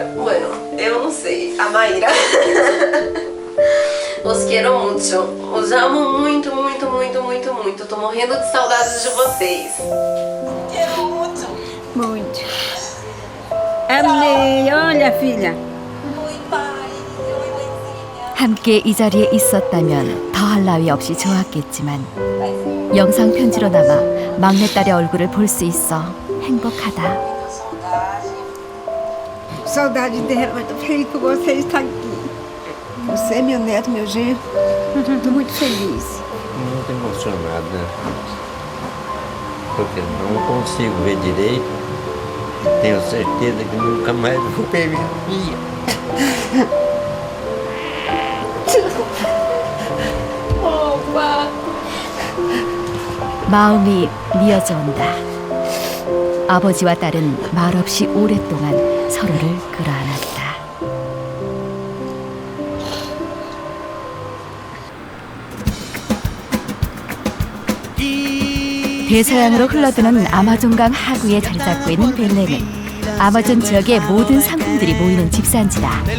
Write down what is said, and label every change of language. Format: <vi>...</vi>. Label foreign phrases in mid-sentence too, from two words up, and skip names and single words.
<pt>Bueno, eu não sei, a Maíra. Os quero muito. Os amo muito. Tô morrendo de saudades de vocês. Quero muito. Muito. Amei. Olha, filha. Oi, pai. Oi, mãezinha.</pt> <ko>함께 이 자리에 있었다면 더할 나위 없이 좋았겠지만 영상 편지로 남아 막내딸의 얼굴을 볼 수 있어 행복하다.</ko> <pt>Saudade dela, mas tô feliz por você estar aqui. Você, meu neto, meu genro. Tô muito feliz. Muito emocionada. Porque não consigo ver direito. Tenho certeza que nunca mais vou ver minha filha.</pt> <ko>마음이 미어져 온다. 아버지와 딸은 말없이 오랫동안 서로를 끌어안았다. 대서양으로 흘러드는 아마존강 하구에 자리 잡고 있는 벨렘은 아마존 지역의 모든 상품들이 모이는 집산지다.</ko>